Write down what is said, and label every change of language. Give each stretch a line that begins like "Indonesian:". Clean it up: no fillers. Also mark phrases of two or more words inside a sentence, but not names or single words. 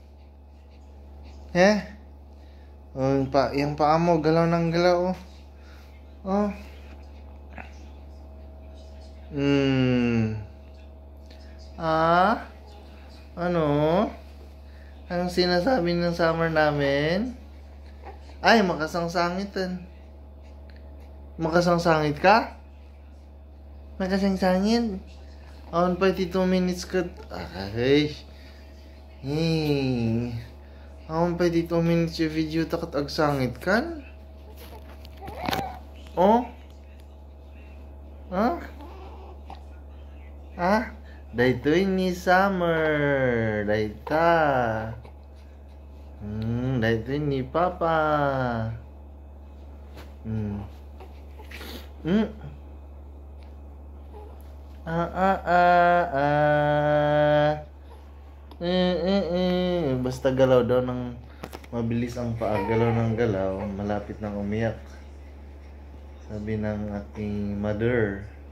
Filipino: Yung paa mo, galaw ng galaw. Ano? Anong sinasabi ng summer namin? Ay,
Iloko: makasangsangitan. Makasangsangit ka? Makasangsangit? Awan pa 2 minutes ka. Ay. Awan pa 2 minutes yung video takat agsangit kan? Daytoy ni Summer. Dayta. Daytoy ni Papa.
Filipino: Basta galaw daw ng mabilis ang paa. Galaw ng galaw. Malapit nang umiyak. Sabi ng aking mother.